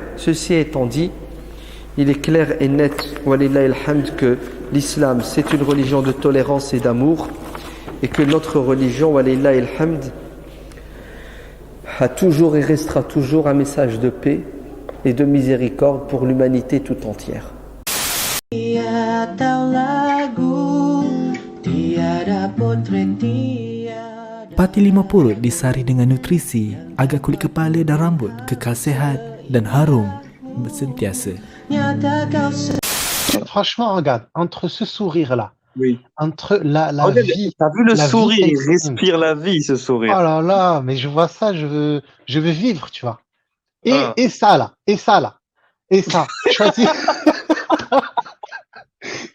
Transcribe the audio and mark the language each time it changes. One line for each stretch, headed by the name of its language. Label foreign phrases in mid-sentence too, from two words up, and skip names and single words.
French: Ceci étant dit, il est clair et net,
Arabic: ولله الحمد,
French: que l'islam c'est une religion de tolérance et d'amour, et que notre religion,
Arabic: ولله الحمد,
French: a toujours et restera toujours un message de paix et de miséricorde pour l'humanité tout entière.
Malay: Pati 50 disari dengan nutrisi agar kulit kepala dan rambut kekal sihat dan harum sentiasa.
French: Franchement, regarde, entre ce sourire-là, Oui. entre la Regarde, vie, t'as vu le la vie sourire, il t'exprime. respire la vie, ce Oh sourire. là là, mais je vois ça, je veux vivre, tu vois. Ah. Et ça là, et ça là, et ça. Choisis. Qu'est-ce qu'on choisit?